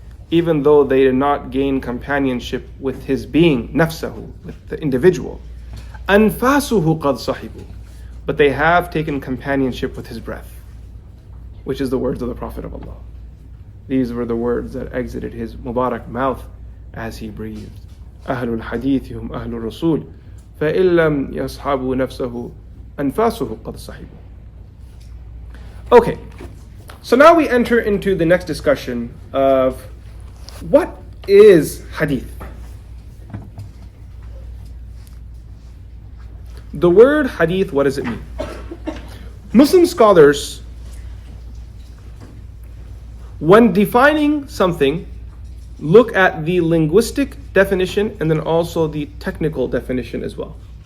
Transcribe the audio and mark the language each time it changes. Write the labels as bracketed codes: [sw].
[en] Even though they did not gain companionship with his being, nafsahu, with the individual. [ar] أَنفَاسُهُ قَدْ صَحِبُوا. [en] But they have taken companionship with his breath, which is the words of the Prophet of Allah. These were the words that exited his Mubarak mouth as he breathed. [ar] أهل الحديث هم أهل الرسول فإن لم يصحبوا نفسه أنفاسه قد صحبوا. [en] Okay, so now we enter into the next discussion of what is hadith. The word hadith, what does it mean? Muslim scholars, when defining something, look at the linguistic definition and then also the technical definition as well.